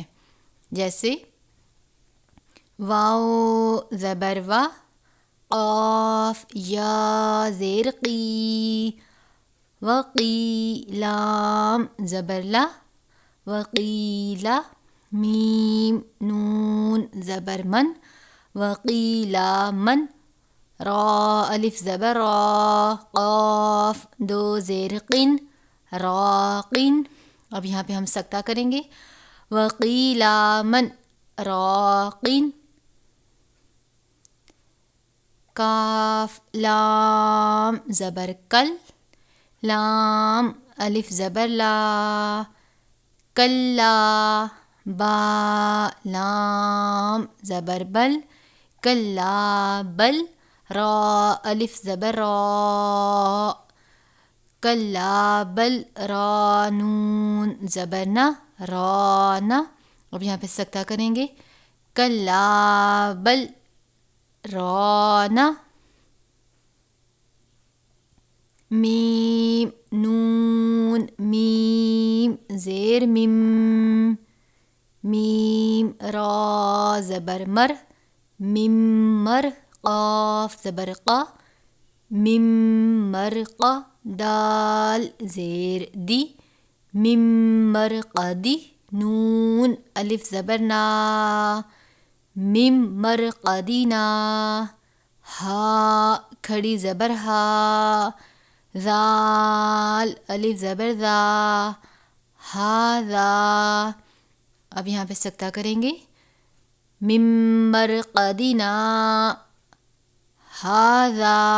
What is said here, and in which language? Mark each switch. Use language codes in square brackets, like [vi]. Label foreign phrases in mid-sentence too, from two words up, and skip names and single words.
[ur] جیسے واو زبر وا، قاف یا زیر قی وقی لام زبر لا وقیلا میم نون زبر من وقیلا من را الف زبر را قاف دو زیر قن راقن. اب یہاں پہ ہم سکتہ کریں گے [ar] وقیلا من راقن. [ur] کاف لام زبر کل لام الف زبر لا کلا با لام زبر بل کلا بل را الف زبر را کلا بل را نون زبر نا رانا. اب یہاں پہ سکتہ کریں گے [ar] کلا بل رانا. [ur] میم نون میم زیر میم میم را زبر مر ممر قاف زبر قا ممر قا دال زیر دی ممر قدی نون الف زبر نا ممر قدینا. ہا کھڑی زبر ہا ذال الف زبر ذا ہاذا. اب یہاں پہ سکتہ کریں گے [ar] ممر قدینا ہاذا.